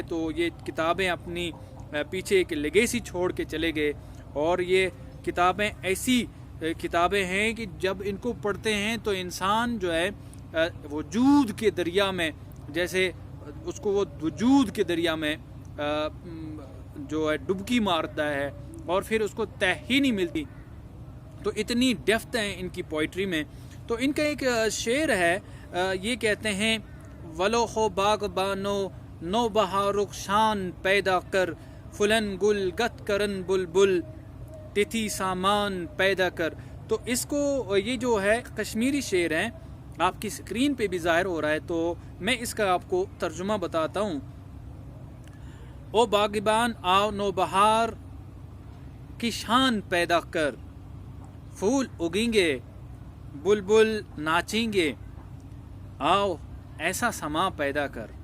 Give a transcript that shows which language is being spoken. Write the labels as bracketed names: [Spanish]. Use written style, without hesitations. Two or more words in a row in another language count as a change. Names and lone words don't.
[Urdu] تو یہ کتابیں اپنی پیچھے ایک لیگیسی چھوڑ کے چلے گئے، اور یہ کتابیں ایسی کتابیں ہیں کہ جب ان کو پڑھتے ہیں تو انسان جو ہے وجود کے دریا میں، جیسے اس کو وہ وجود کے دریا میں جو ہے ڈبکی مارتا ہے، اور پھر اس کو تہ ہی نہیں ملتی. تو اتنی ڈیپتھ ہیں ان کی پوئٹری میں. تو ان کا ایک شعر ہے، یہ کہتے ہیں [Kashmiri] ولو ہو باغ بانو نو بہارک شان پیدا کر، فلن گل گت کرن بلبل تتھی سامان پیدا کر. [Urdu] تو اس کو، یہ جو ہے کشمیری شعر ہیں، آپ کی سکرین پہ بھی ظاہر ہو رہا ہے، تو میں اس کا آپ کو ترجمہ بتاتا ہوں. او باغبان آؤ نو بہار کی شان پیدا کر، پھول اگیں گے بلبل ناچیں گے، آؤ ایسا سما پیدا کر.